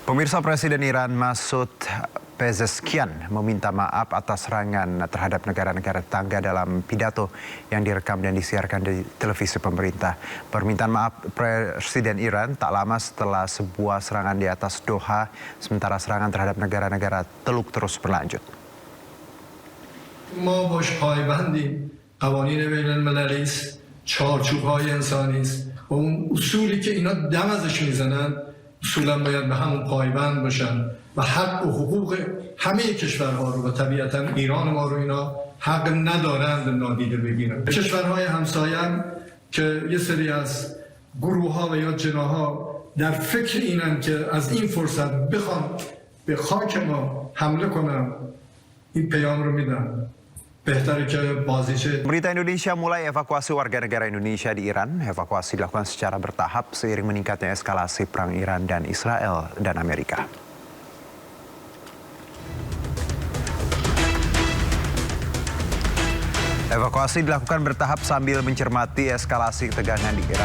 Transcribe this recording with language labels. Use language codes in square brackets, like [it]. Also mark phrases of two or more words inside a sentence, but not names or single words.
[id] Pemirsa, Presiden Iran Masoud Pezeshkian meminta maaf atas serangan terhadap negara-negara tetangga dalam pidato yang direkam dan disiarkan di televisi pemerintah. Permintaan maaf Presiden Iran tak lama setelah sebuah serangan di atas Doha, sementara serangan terhadap negara-negara Teluk terus berlanjut. [fa] ما باش پایبندیم قوانین بین المللی است چارچوب‌های انسانی است و اون اصولی که اینا دم ازش میزنن اصولا باید به همون پایبند باشن و حق و حقوق همه کشورها رو و طبیعتا ایران ما رو اینا حق ندارند نادیده بگیرن. کشورهای همسایه هم که یه سری از گروه‌ها و یا جناح‌ها در فکر اینن که از این فرصت بخوان به خاک ما حمله کنن این پیام رو میدن. [id] Pemerintah Indonesia mulai evakuasi warga negara Indonesia di Iran. Evakuasi dilakukan secara bertahap seiring meningkatnya eskalasi perang Iran dan Israel dan Amerika. Evakuasi dilakukan bertahap sambil mencermati eskalasi ketegangan di Iran.